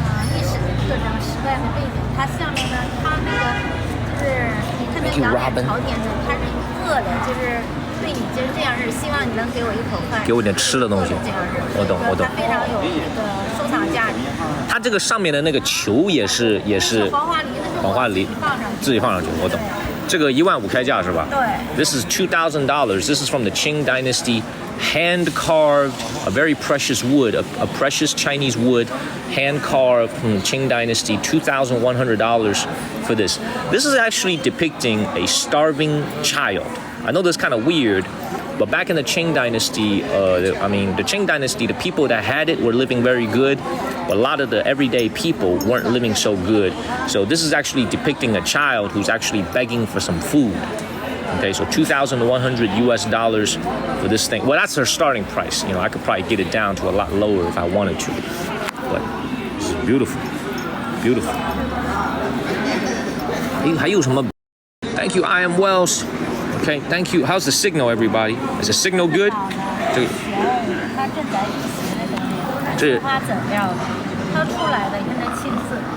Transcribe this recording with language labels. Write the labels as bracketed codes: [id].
[zh] 历史的特征、时代的背景，它下面呢，它那个就是你看那两眼朝天的，它是饿的，就是对你就是这样式，希望你能给我一口饭，给我点吃的东西。我懂。它非常有那个收藏价值。它这个上面的那个球也是黄花梨，自己放上去，我懂。这个15000开价是吧？对。 [en] This is $2,000. This is from the Qing Dynasty, hand carved, a very precious wood, a precious Chinese wood, hand carved from the Qing Dynasty. $2,100 for this. This is actually depicting a starving child. I know this is kind of weird, but back in the Qing Dynasty, the Qing Dynasty, the people that had it were living very good, but a lot of the everyday people weren't living so good. So this is actually depicting a child who's actually begging for some food. Okay, so $2,100 for this thing. Well, that's their starting price. You know, I could probably get it down to a lot lower if I wanted to. But this is beautiful, beautiful. [zh] 还有什么 [en] Thank you, I am Wells. Okay, thank you. How's the signal, everybody? Is the signal good? [zh] 它正在运行的东西都是花籽料的，它出来的，你看它青色。